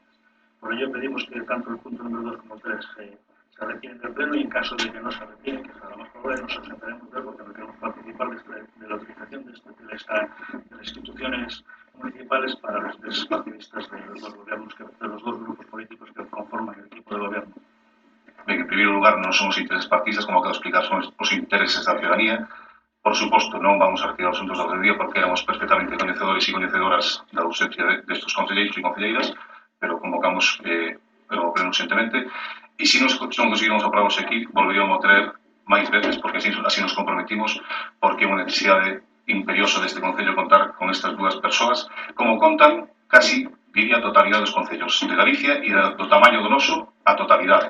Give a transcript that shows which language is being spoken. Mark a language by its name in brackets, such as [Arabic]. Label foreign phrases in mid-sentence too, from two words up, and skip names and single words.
[Spanish] Por ello pedimos que tanto el punto número 2 como el 3 se retiren del pleno, y en caso de que no se retiren, que será lo más probable, nos ausentaremos de él porque no queremos participar de la utilización de las instituciones municipales para los intereses partidistas de los dos gobiernos, de los dos grupos políticos que conforman el equipo de gobierno. [Galician] Ben, en primeiro lugar, non somos intereses partidistas, como acabo de explicar, son os intereses da ciudadanía. Por suposto, non vamos a retirar os asuntos do día porque éramos perfectamente coñecedores e coñecedoras da ausencia destes concelleiros e concelleiras, pero convocamos o pleno urgentemente, e se non conseguimos aprobarnos aquí, volveríamos a traer máis veces, porque así nos comprometimos, porque é unha necesidade imperiosa deste Concello contar con estas dúas persoas, como contan casi, diría, a totalidade dos concellos de Galicia e do tamaño do noso, a totalidade.